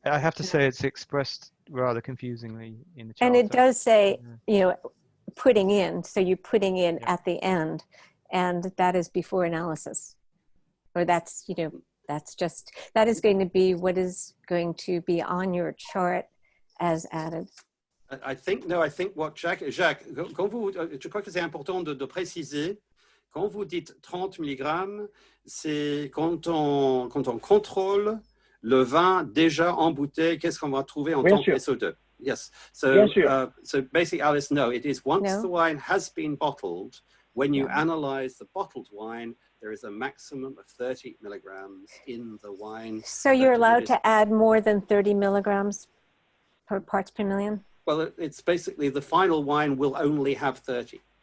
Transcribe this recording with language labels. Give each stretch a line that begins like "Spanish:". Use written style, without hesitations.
English: I have to say it's expressed rather confusingly in the chart. And it does say, putting in. So you're putting in at the end, and that is before analysis, or that's that is going to be what is going to be on your chart as added. I think what Jacques,
French: quand vous, je crois que c'est important de préciser, quand vous dites 30 mg, c'est quand on contrôle le vin déjà en bouteille, qu'est-ce qu'on va trouver en tant que SO2.
English: Yes. So,
French: Bien
English: so basically, Alice, no, it is once No. the wine has been bottled, when you Yeah. analyze the bottled wine, there is a maximum of 30 milligrams in the wine. So you're allowed to add more than 30 milligrams per parts per million? Well, it's basically the final wine will only have 30.